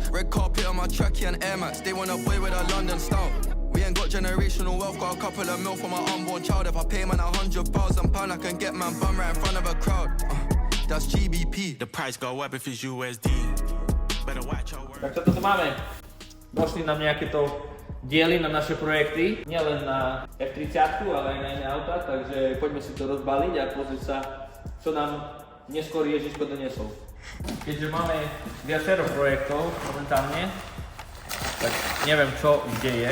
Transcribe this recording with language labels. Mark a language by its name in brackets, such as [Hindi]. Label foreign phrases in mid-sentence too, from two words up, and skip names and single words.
[English] Red carpet on my trackie and Air Max. They want a boy with a London style. We ain't got generational wealth, got a couple of mil for my unborn child. If I pay man £100,000, I can get man bum right in front of a crowd. That's GBP. The price go up if it's USD. Better watch your words. [Slovak] Tak čo toto máme? Došli nám nejaké to diely na naše projekty, nielen na F30, ale aj na iné auta, takže poďme si to rozbaliť a pozrieť sa, čo nám neskôr Ježiško donesol. Keďže máme viacero projektov momentálne, tak neviem čo kde je.